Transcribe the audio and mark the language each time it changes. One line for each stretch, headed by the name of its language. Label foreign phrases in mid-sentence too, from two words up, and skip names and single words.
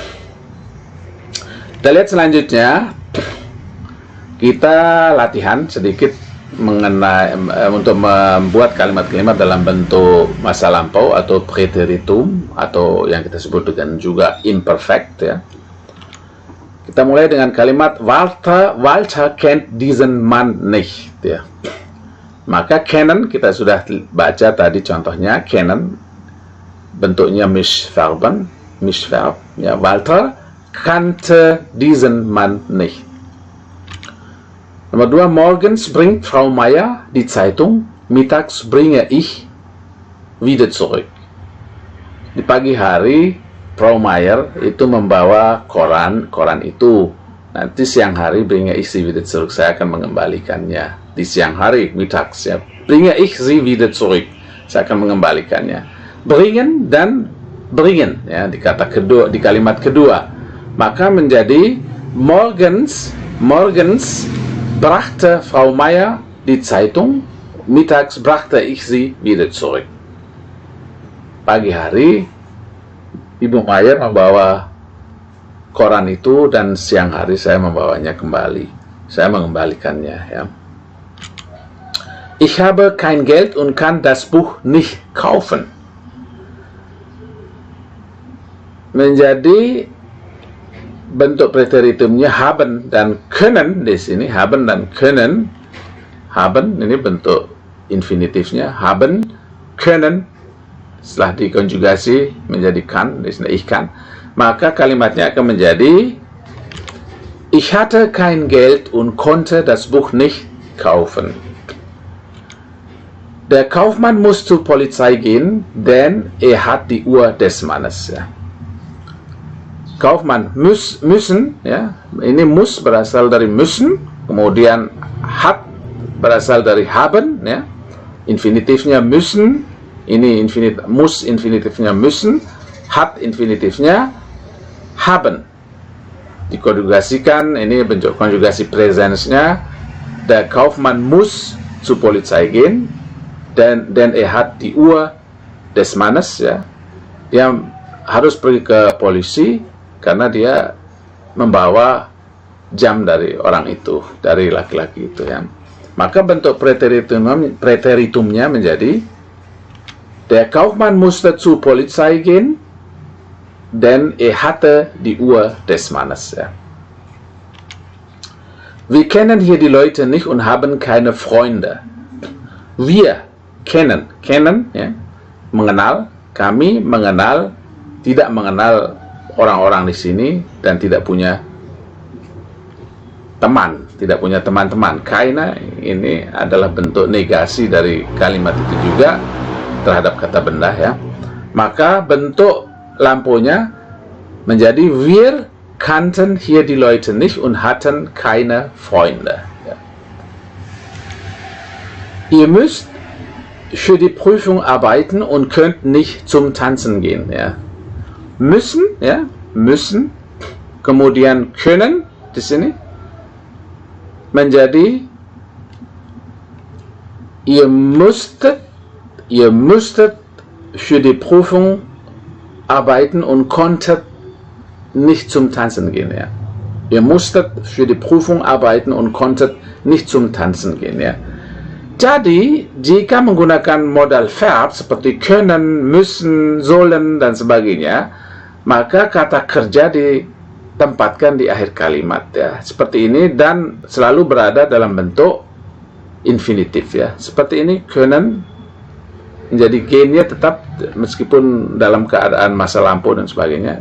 Indonesian: Kita lihat selanjutnya, kita latihan sedikit mengenai untuk membuat kalimat-kalimat dalam bentuk masa lampau atau preteritum, atau yang kita sebut dengan juga imperfect, ya. Kita mulai dengan kalimat
German: Walter kennt diesen Mann nicht,
Indonesian: ya. Maka kennen kita sudah baca tadi contohnya, kennen bentuknya
German: Mischverben, Mischverb,
Indonesian: ya.
German: Walter kannte diesen Mann nicht.
Indonesian: Nomor 2,
German: morgens bringt Frau Meier die Zeitung, mittags bringe ich wieder zurück.
Indonesian: Di pagi hari Frau Mayer itu membawa koran itu. Nanti siang hari
German: bringe ich sie wieder zurück.
Indonesian: Saya akan mengembalikannya. Di siang hari,
German: mittags, ya. Bringe ich sie wieder zurück.
Indonesian: Saya akan mengembalikannya. Bringen dan bringen, ya, di kata kedua, di kalimat kedua. Maka menjadi
German: morgens brachte Frau Mayer die Zeitung, mittags brachte ich sie wieder zurück.
Indonesian: Pagi hari Ibu Mayer membawa koran itu dan siang hari saya membawanya kembali. Saya mengembalikannya, ya.
German: Ich habe kein Geld und kann das Buch nicht kaufen.
Indonesian: Menjadi bentuk preteritumnya haben dan können di sini. Haben dan können. Haben ini bentuk infinitifnya.
German: Haben, können.
Indonesian: Setelah dikonjugasi menjadi kann, di sini
German: ich kann,
Indonesian: maka kalimatnya akan menjadi
German: ich hatte kein Geld und konnte das Buch nicht kaufen. Der Kaufmann muss zur Polizei gehen, denn er hat die Uhr des Mannes. Ja. Kaufmann müssen,
Indonesian: ya, ini muss berasal dari müssen, kemudian hat berasal dari haben, ya, infinitifnya müssen. Ini muss infinitifnya müssen, hat infinitifnya haben. Dikonjugasikan, ini bentuk konjugasi presensnya.
German: Der Kaufmann muss zur Polizei gehen, denn er hat die Uhr des Mannes,
Indonesian: ya. Dia harus pergi ke polisi karena dia membawa jam dari orang itu, dari laki-laki itu, ya. Maka bentuk preteritumnya menjadi
German: der Kaufmann musste zur Polizei gehen, denn er hatte die Uhr des Mannes. Ja. Wir kennen hier die Leute nicht und haben keine Freunde. Wir kennen,
Indonesian: ya, mengenal, kami mengenal, tidak mengenal orang-orang di sini dan tidak punya teman, tidak punya teman-teman. Keine ini adalah bentuk negasi dari kalimat itu juga terhadap kata benda, ya. Maka bentuk lampunya menjadi
German: wir kannten hier die Leute nicht und hatten keine Freunde. Ja. Ihr müsst für die Prüfung arbeiten und könnt nicht zum Tanzen gehen. Ja. Müssen, ya, müssen,
Indonesian: kemudian
German: können
Indonesian: di sini menjadi
German: ihr müsstet für die Prüfung arbeiten und konntet nicht zum Tanzen gehen. Ja. Ihr musstet für die Prüfung arbeiten und konntet nicht zum Tanzen gehen.
Indonesian: Ya. Jadi, jika menggunakan
English: modal verb
Indonesian: seperti
German: können, müssen, sollen,
Indonesian: dan sebagainya, maka kata kerja ditempatkan di akhir kalimat, ya. Seperti ini dan selalu berada dalam bentuk infinitif, ya. Seperti ini, können, menjadi gennya tetap meskipun dalam keadaan masa lampau dan sebagainya.